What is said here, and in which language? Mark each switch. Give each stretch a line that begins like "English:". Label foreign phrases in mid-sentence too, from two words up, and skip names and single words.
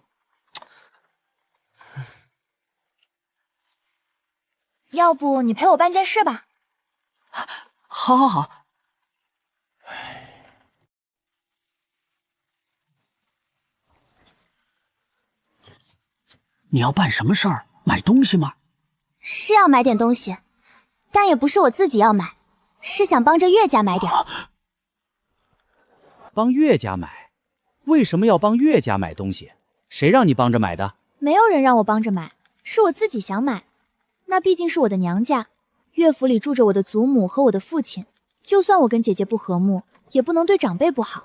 Chinese: 要不你陪我办件事吧？好好好。你要辦什麼事兒？買東西嗎？是要買點東西，但也不是我自己要買，是想幫着岳家買點。幫岳家買？為什麼要幫岳家買東西？誰讓你幫着買的？沒有人讓我幫着買，是我自己想買。那畢竟是我的娘家，岳府裡住着我的祖母和我的父親，就算我跟姐姐不和睦，也不能對長輩不好。